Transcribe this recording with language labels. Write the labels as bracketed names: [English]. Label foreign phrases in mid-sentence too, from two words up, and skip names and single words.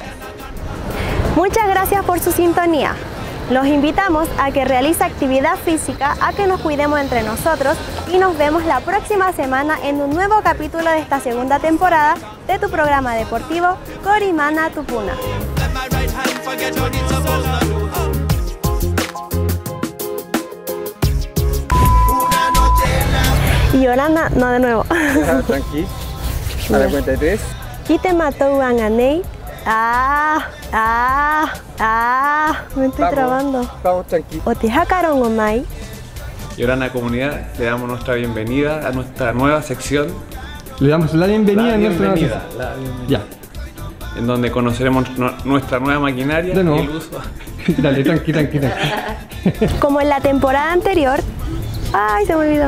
[Spanish] Muchas gracias por su sintonía. Los invitamos a que realice actividad física, a que nos cuidemos entre nosotros y nos vemos la próxima semana en un nuevo capítulo de esta segunda temporada de tu programa deportivo Corimana Tupuna. Y Yolanda, no, de nuevo. Tranqui. A la cuenta de 3. [Rapanui] Kite matou anganei. [Spanish] Me estoy trabando. Vamos, tranqui. [Rapanui] Otehakaron omai. [Spanish] Yorana Comunidad, le damos nuestra bienvenida a nuestra nueva sección. Le damos la bienvenida a nuestra nueva sección. Ya. En donde conoceremos nuestra nueva maquinaria y el uso. Dale, tranqui. Como en la temporada anterior. Ay, se me olvidó.